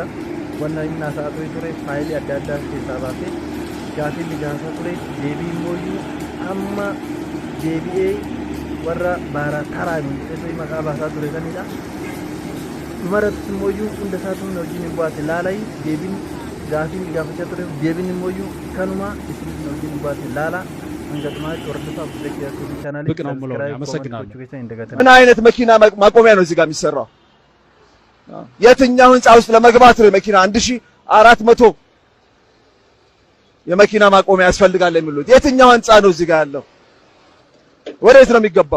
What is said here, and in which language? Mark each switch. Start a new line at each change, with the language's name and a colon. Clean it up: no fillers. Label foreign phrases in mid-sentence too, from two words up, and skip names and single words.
Oromo: Waan inni asaasaa ture faayilii adda addaa keessaa baasee gaafii inni gaafataa ture deebii immoo amma deebi'ee warra baara karaani isa maqaa baasaa ture sanidha. Dhumarratti immoo hunda isaatu wajjin bu'aate ilaalaa deebiin gaafii gaafachaa ture deebiin immoo kanuma isin wajjin bu'aate ilaala. hanga dhumaatti hordofaa Buzee Kiyyaatu chaanalii
Amharic: ምን አይነት መኪና ማቆሚያ ነው እዚህ ጋር የሚሰራው? የትኛው ህንጻ ውስጥ ለመግባት ነው መኪና 1400 የመኪና ማቆሚያ ያስፈልጋል የሚሉት? የትኛው ህንጻ ነው እዚህ ጋር ያለው? ወዴት ነው የሚገባው?